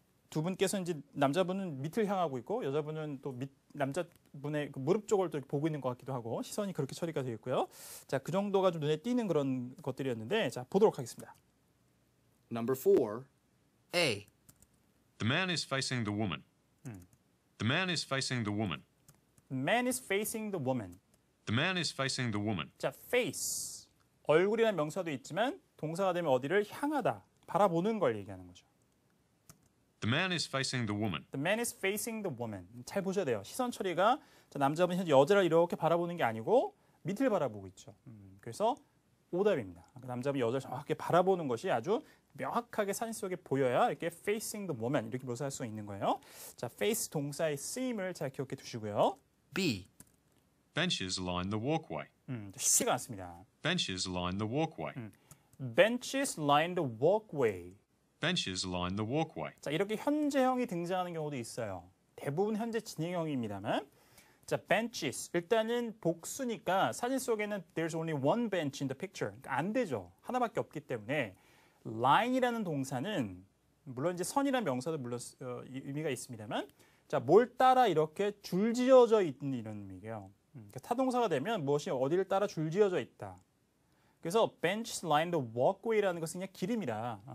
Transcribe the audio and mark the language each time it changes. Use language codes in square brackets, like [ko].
[ko] 두 분께서 이제 남자분은 밑을 향하고 있고 여자분은 또 남자분의 그 무릎 쪽을 또 보고 있는 것 같기도 하고 시선이 그렇게 처리가 되어 있고요. 자, 그 정도가 좀 눈에 띄는 그런 것들이었는데 자, 보도록 하겠습니다. [en] Number 4. A. The man is facing the woman. The man is facing the woman. Man is facing the woman. The man is facing the woman. [ko] 자, face. 얼굴이라는 명사도 있지만 동사가 되면 어디를 향하다, 바라보는 걸 얘기하는 거죠. [en] The man is facing the woman. The man is facing the woman. [ko] 잘 보셔야 돼요. 시선 처리가 자, 남자분이 현재 여자를 이렇게 바라보는 게 아니고 밑을 바라보고 있죠. 그래서 오답입니다. 남자분이 여자를 정확하게 바라보는 것이 아주 명확하게 사진 속에 보여야 이렇게 [en] facing the woman [ko] 이렇게 묘사할 수 있는 거예요. 자, face 동사의 쓰임을 잘 기억해 두시고요. B. [en] Benches line the walkway. [ko] 쉽지가 않습니다. [en] Benches line the walkway. benches line the walkway. Benches line the walkway. [ko] 자, 이렇게 현재형이 등장하는 경우도 있어요. 대부분 현재 진행형입니다만. 자, benches. 일단은 복수니까 사진 속에는 [en] there's only one bench in the picture. [ko] 그러니까 안 되죠. 하나밖에 없기 때문에 line이라는 동사는 물론 이제 선이라는 명사도 물론 의미가 있습니다만 자, 뭘 따라 이렇게 줄지어져 있는 이런 의미예요. 그러니까 타동사가 되면 무엇이 어디를 따라 줄지어져 있다. 그래서 [en] benches line the walkway [ko] 라는 것은 그냥 길입니다.